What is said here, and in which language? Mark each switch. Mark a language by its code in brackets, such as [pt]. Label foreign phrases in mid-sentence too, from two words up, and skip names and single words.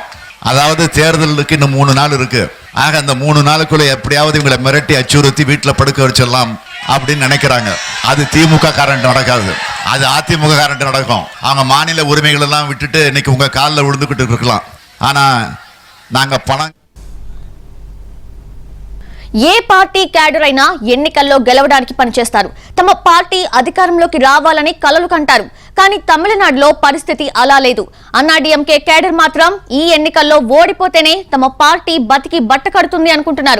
[ta] அதாவது தேர்தலுக்கு இன்னும் 3 நாள் இருக்கு. ஆக அந்த 3 நாளுக்குள்ள எப்படியாவது இவங்களை மிரட்டி அச்சுறுத்தி வீட்டில் படுக்க வச்சிடலாம் அப்படின்னு நினைக்கிறாங்க. அது திமுக காரண்ட் நடக்காது, அது அதிமுக காரண்ட் நடக்கும். அவங்க மாநில உரிமைகள் எல்லாம் விட்டுட்டு இன்னைக்கு உங்க காலில் விழுந்துக்கிட்டு இருக்கலாம். ஆனா நாங்க பணம் [te] ఏ పార్టీ క్యాడర్ అయినా ఎన్నికల్లో గెలవడానికి పనిచేస్తారు. తమ పార్టీ అధికారంలోకి రావాలని కలలు కంటారు. కానీ తమిళనాడులో పరిస్థితి అలా లేదు. అన్నాడీఎంకే క్యాడర్ మాత్రం ఈ ఎన్నికల్లో ఓడిపోతేనే తమ పార్టీ బతికి బట్ట కడుతుంది అనుకుంటున్నారు.